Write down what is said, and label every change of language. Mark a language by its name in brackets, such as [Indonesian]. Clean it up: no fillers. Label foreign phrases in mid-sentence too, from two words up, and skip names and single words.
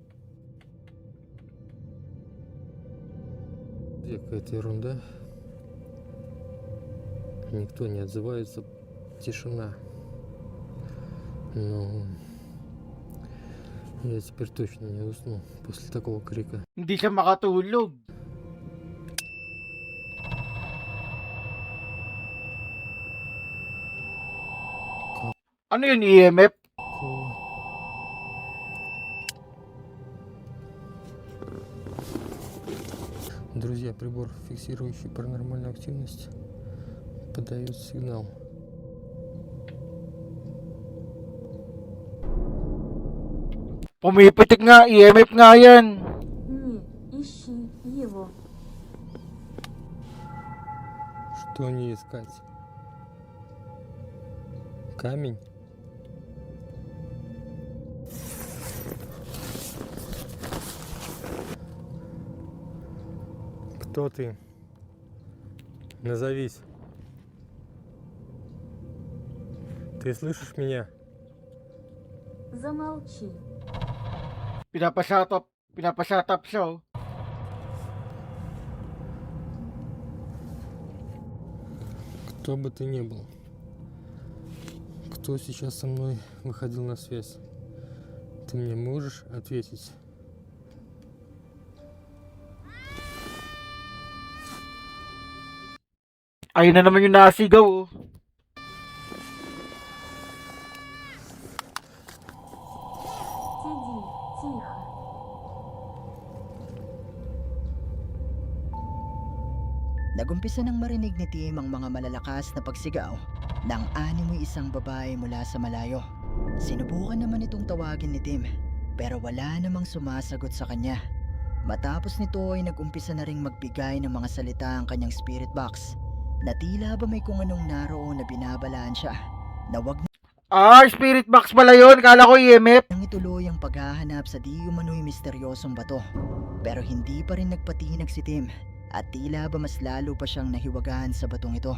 [Russian] Какая-то ерунда. Никто не отзывается. Тишина. Но я теперь точно не усну после такого крика. [Filipino] hindi siya makatulog. Ano yun, EMF? [Russian] Какого? Друзья, прибор, фиксирующий паранормальную активность, подает сигнал. [Filipino] Pumipitik nga, EMF nga yan. [Russian] Не ищи его. Что не искать? Камень? Кто ты? Назовись. Ты слышишь меня? Замолчи. [Filipino] Pinapashut up siya, oh. [Russian] Кто бы ты ни был, кто сейчас со мной выходил на связь, ты мне можешь ответить? [Filipino] Ayun na naman yung nasigaw, oh. [Russian] Сиди, тихо. [Filipino] Nagumpisa nang marinig ni Tim ang mga malalakas na pagsigaw ng animoy isang babae mula sa malayo. Sinubukan naman itong tawagin ni Tim, pero wala namang sumasagot sa kanya. Matapos nito ay nag-umpisa na ring magbigay ng mga salita ang kanyang [English] spirit box, [Filipino] na tila ba may kung anong naroon na binabalaan siya, na wag [English] Spirit box [Filipino] pala yun. Kala ko EMF. nang ituloy ang paghahanap sa di umano'y misteryosong bato. Pero hindi pa rin nagpatinag si Tim, at tila ba mas lalo pa siyang nahiwagaan sa batong ito.